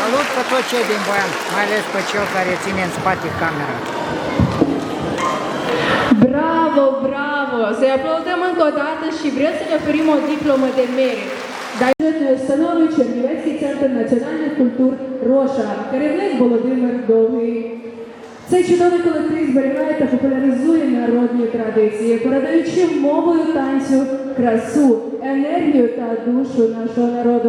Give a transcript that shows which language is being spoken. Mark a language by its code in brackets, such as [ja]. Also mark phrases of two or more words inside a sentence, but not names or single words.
[ro] pe toți cei din Boian, mai ales pe cel care ține în spate camera. Bravo, bravo! Să-i aplaudăm încă o dată și vrem să ne oferim o diplomă de merit. [uk] Дай установи Чернівецький центр національних культур Роша, керівник Володимир Довгий. Цей чудовий колектив зберігає та популяризує народні традиції, передаючи мовою танцю красу, енергію та душу нашого народу.